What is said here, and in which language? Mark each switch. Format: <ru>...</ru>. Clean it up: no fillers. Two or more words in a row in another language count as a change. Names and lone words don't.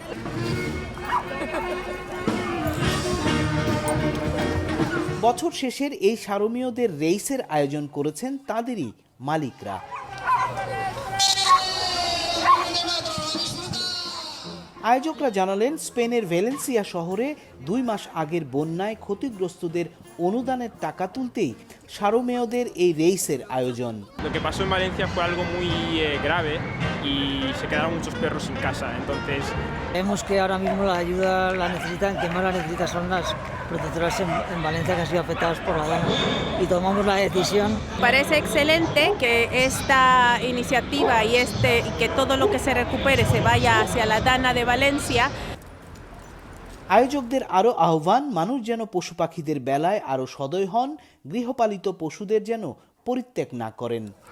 <bn>বছর শেষের এই সারমেয়দের রেইসের আয়োজন করেছেন তাদেরই মালিকরা। আয়োজকরা জানালেন, স্পেনের ভ্যালেন্সিয়া শহরে 2 মাস আগের বন্যায় ক্ষতিগ্রস্তদের অনুদানের টাকা তুলতেই সারমেয়দের এই রেইসের আয়োজন।</bn> <es>Lo que pasó en Valencia fue algo muy grave y se quedaron muchos perros en casa, entonces vemos que ahora mismo la ayuda la necesitan, que más la necesitan son las protectoras en Valencia que han sido afectadas por la dana y tomamos la decisión. Parece excelente que esta iniciativa y que todo lo que se recupere se vaya hacia la Dana de Valencia.</es> <bn>আয়োজকদের আরও আহ্বান, মানুষ যেন পশু পাখিদের বেলায় আরও সদয় হন, গৃহপালিত পশুদের যেন পরিত্যাগ না করেন।</bn>